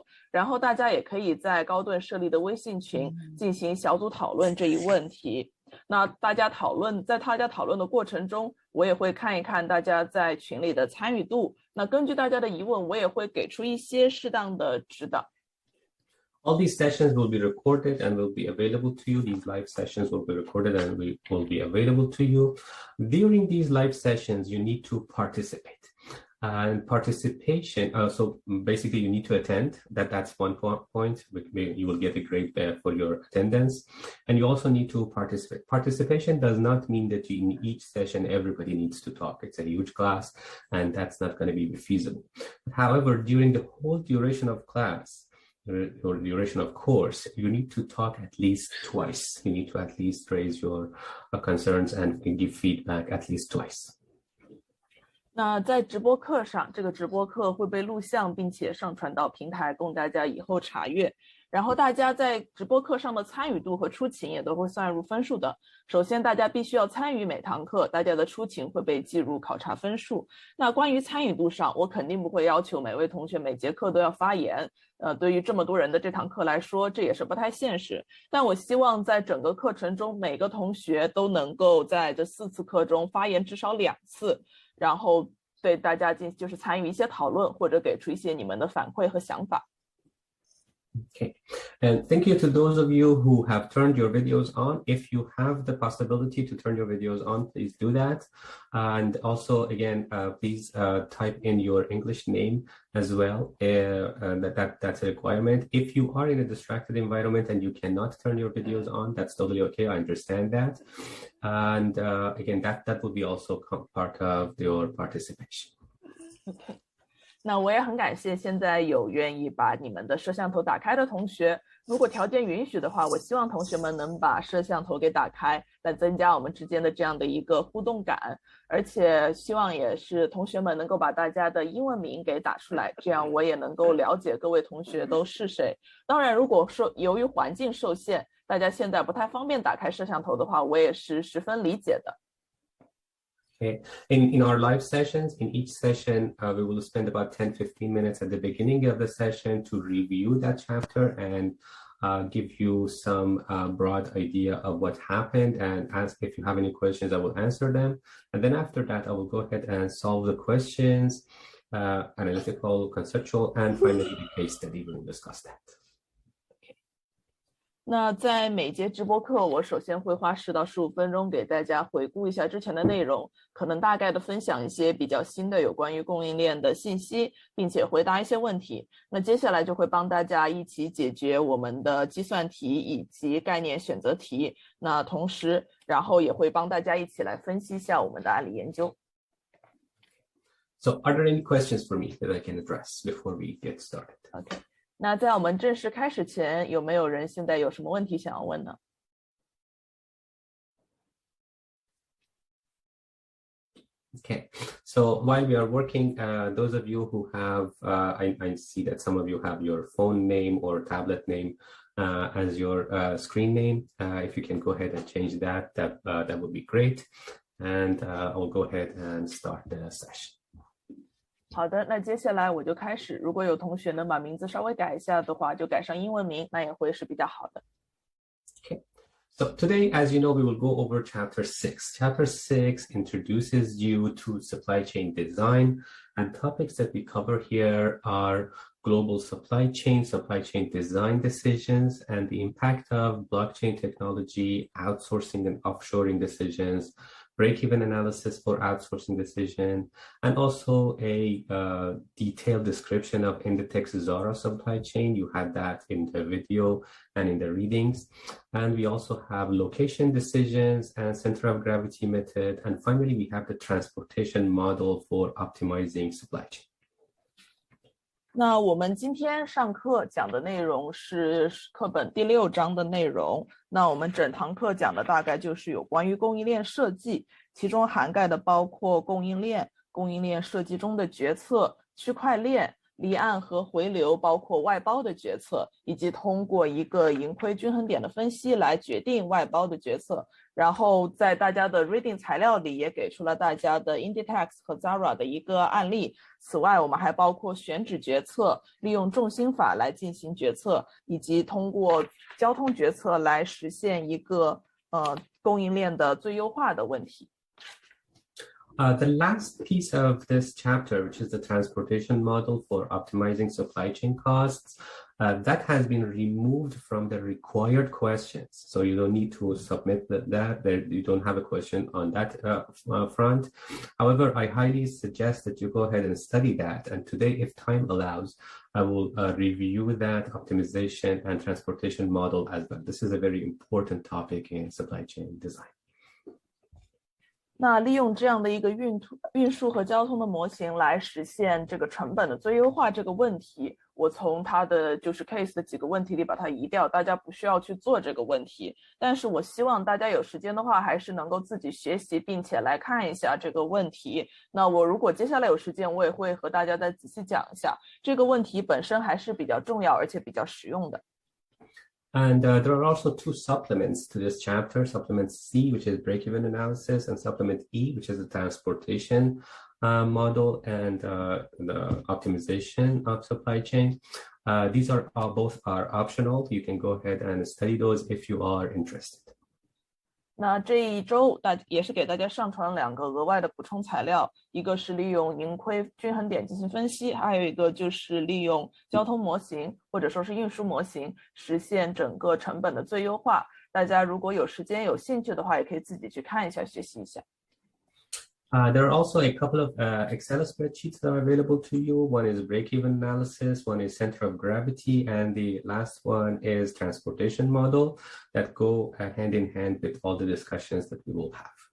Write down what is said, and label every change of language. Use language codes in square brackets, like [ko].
[zh] 然后大家也可以在高顿设立的微信群进行小组讨论这一问题。那在大家讨论的过程中，我也会看一看大家在群里的参与度。那根据大家的疑问，我也会给出一些适当的指导。 [en] All these sessions will be recorded and will be available to you. These live sessions will be recorded and will be available to you. During these live sessions, you need to participate. And participation, so basically you need to attend. That's one point. You will get a grade for your attendance. And you also need to participate. Participation does not mean that in each session everybody needs to talk. It's a huge class and that's not going to be feasible. However, during the whole duration of class, or duration of course, you need to talk at least twice. You need to at least raise your concerns and give feedback at least twice. [zh] 那在直播课上，这个直播课会被录像并且上传到平台供大家以后查阅。然后大家在直播课上的参与度和出勤也都会算入分数的。首先大家必须要参与每堂课，大家的出勤会被计入考察分数。那关于参与度上，我肯定不会要求每位同学每节课都要发言，对于这么多人的这堂课来说，这也是不太现实。但我希望在整个课程中，每个同学都能够在这4次课中发言至少2次，然后对大家就是参与一些讨论，或者给出一些你们的反馈和想法。 [en] Okay, and thank you to those of you who have turned your videos on. If you have the possibility to turn your videos on, please do that. And also, again, please type in your English name as well. That's a requirement. If you are in a distracted environment and you cannot turn your videos on, that's totally okay. I understand that. And again, that will be also part of your participation. Okay. [zh] 那我也很感谢现在有愿意把你们的摄像头打开的同学。如果条件允许的话，我希望同学们能把摄像头给打开，来增加我们之间的这样的一个互动感。而且希望也是同学们能够把大家的英文名给打出来，这样我也能够了解各位同学都是谁。当然，如果说由于环境受限，大家现在不太方便打开摄像头的话，我也是十分理解的。 [en] Okay. In our live sessions, in each session, we will spend about 10-15 minutes at the beginning of the session to review that chapter and give you some broad idea of what happened, and ask if you have any questions, I will answer them. And then after that, I will go ahead and solve the questions, analytical, conceptual, and finally the case study. We will discuss that. [zh] 那在每节直播课，我首先会花10到15分钟给大家回顾一下之前的内容，可能大概的分享一些比较新的有关于供应链的信息，并且回答一些问题。那接下来就会帮大家一起解决我们的计算题以及概念选择题。那同时，然后也会帮大家一起来分析一下我们的案例研究。 [en] So, are there any questions for me that I can address before we get started? Okay. [zh] 那在我们正式开始前，有没有人现在有什么问题想要问呢？ [en] Okay, so while we are working, those of you who have, I see that some of you have your phone name or tablet name as your screen name. If you can go ahead and change that would be great. And I'll go ahead and start the session. [zh] 好的，那接下来我就开始。如果有同学能把名字稍微改一下的话，就改上英文名，那也会是比较好的。 [en] Okay. So today, as you know, we will go over Chapter 6. Chapter 6 introduces you to supply chain design, and topics that we cover here are global supply chain design decisions, and the impact of blockchain technology, outsourcing and offshoring decisions, break-even analysis for outsourcing decision, and also a detailed description of Inditex Zara supply chain. You had that in the video and in the readings. And we also have location decisions and center of gravity method. And finally, we have the transportation model for optimizing supply chain. [zh] 那我们今天上课讲的内容是课本第6章的内容。那我们整堂课讲的大概就是有关于供应链设计，其中涵盖的包括供应链设计中的决策、区块链、离岸和回流，包括外包的决策，以及通过一个盈亏均衡点的分析来决定外包的决策。然后在大家的 reading 材料里也给出了大家的 Inditex 和 Zara 的一个案例。此外，我们还包括选址决策，利用重心法来进行决策，以及通过交通决策来实现一个供应链的最优化的问题。 [en] The last piece of this chapter, which is the transportation model for optimizing supply chain costs, that has been removed from the required questions. So you don't need to submit that. You don't have a question on that front. However, I highly suggest that you go ahead and study that. And today, if time allows, I will review that optimization and transportation model as well. This is a very important topic in supply chain design. [zh] 那利用这样的一个运输和交通的模型来实现这个成本的最优化这个问题，我从它的就是 case 的几个问题里把它移掉，大家不需要去做这个问题。但是我希望大家有时间的话，还是能够自己学习，并且来看一下这个问题。那我如果接下来有时间，我也会和大家再仔细讲一下这个问题本身还是比较重要，而且比较实用的。 [en] And there are also two supplements to this chapter, supplement C, which is break-even analysis, and supplement E, which is the transportation model and the optimization of supply chain. These are both are optional. You can go ahead and study those if you are interested. [zh] 那这一周也是给大家上传了2个额外的补充材料，一个是利用盈亏均衡点进行分析，还有一个就是利用交通模型或者说是运输模型实现整个成本的最优化。大家如果有时间有兴趣的话，也可以自己去看一下学习一下。 [en] There are also a couple of Excel spreadsheets that are available to you. One is break-even analysis, one is center of gravity, and the last one is transportation model that go hand in hand with all the discussions that we will have.